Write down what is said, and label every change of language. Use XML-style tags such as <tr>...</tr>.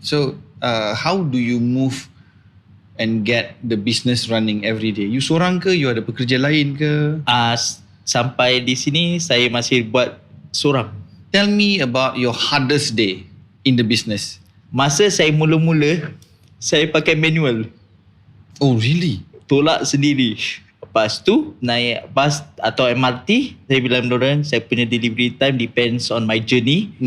<en>So how do you move and get the business running every day?</en> <ms>You seorang ke? You ada pekerja lain ke? Sampai di sini saya masih buat seorang.</ms> <en>Tell me about your hardest day in the business.</en> <ms>Masa saya mula-mula, saya pakai manual.</ms> <en>Oh really?</en> <ms>Tolak sendiri. Lepas tu naik bas atau MRT, saya bilang diorang saya punya delivery time</ms> <en>depends on my journey.</en>